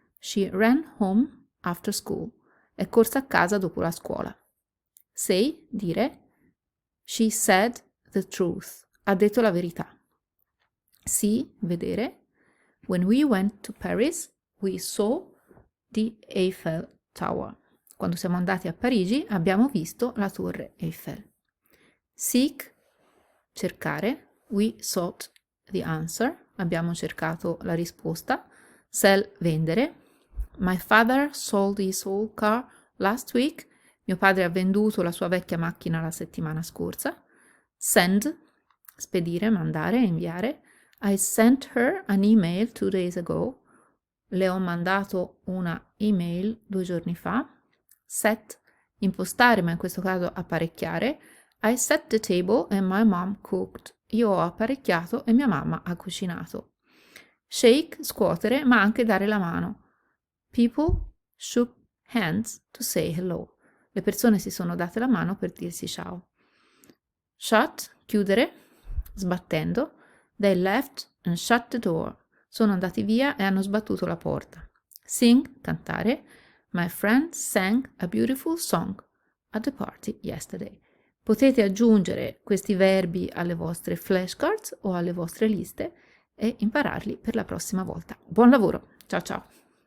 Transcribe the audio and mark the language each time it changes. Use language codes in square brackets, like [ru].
[en] She ran home after school. [it] È corsa a casa dopo la scuola. [en] Say, dire. She said the truth. [it] Ha detto la verità. [en] See, vedere. When we went to Paris, we saw the Eiffel Tower. [it] Quando siamo andati a Parigi abbiamo visto la torre Eiffel. [en] Seek, cercare. We sought the answer. [it] Abbiamo cercato la risposta. [en] Sell, vendere. My father sold his old car last week. [it] Mio padre ha venduto la sua vecchia macchina la settimana scorsa. Send, spedire, mandare, inviare. [en] I sent her an email 2 days ago. [it] Le ho mandato una email 2 giorni fa. Set, impostare, ma in questo caso apparecchiare. [en] I set the table and my mom cooked. [it] Io ho apparecchiato e mia mamma ha cucinato. Shake, scuotere, ma anche dare la mano. [en] People shook hands to say hello. [it] Le persone si sono date la mano per dirsi ciao. Shut, chiudere, sbattendo. [en] They left and shut the door. [it] Sono andati via e hanno sbattuto la porta. [en] Sing, cantare. My friend sang a beautiful song at the party yesterday. [it] Potete aggiungere questi verbi alle vostre flashcards o alle vostre liste e impararli per la prossima volta. Buon lavoro! Ciao ciao!